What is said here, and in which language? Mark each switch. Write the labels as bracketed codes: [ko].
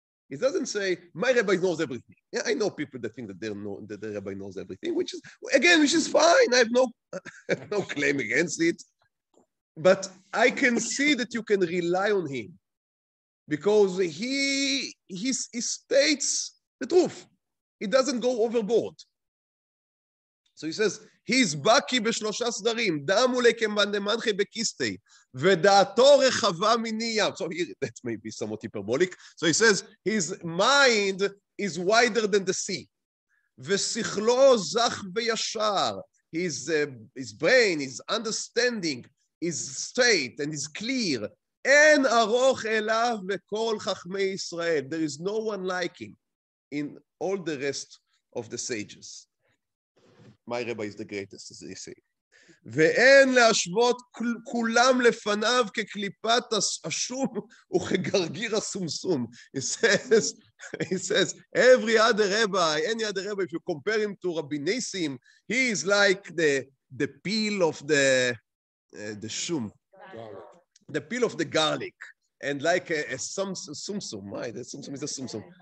[en] He doesn't say, my rabbi knows everything. Yeah, I know people that think that the rabbi knows everything, which is fine. I have no claim against it. But I can see that you can rely on him because he states the truth. He doesn't go overboard. So he says, he's baki [he] בשלושה סדרים, דמו לי כמנדמנחי בקיסטי, ודעתו רחבה מני ים. [en] So here, that may be somewhat hyperbolic. So he says, his mind is wider than the sea. [he] ושכלו זך וישר. [en] His brain, his understanding is straight and is clear. [he] אין ארוך אליו בכל חכמי ישראל. [en] There is no one like him in all the rest of the sages. My rabbi is the greatest, as they say. [he] ואין להשוות כולם לפניו כקליפת השום וכגרגיר הסומסום. [en] He says, every other rabbi, any other rabbi, if you compare him to Rabbi Nissim, he is like the peel of the shum, the peel of the garlic, and like a sumsum, right? A sumsum is a sumsum.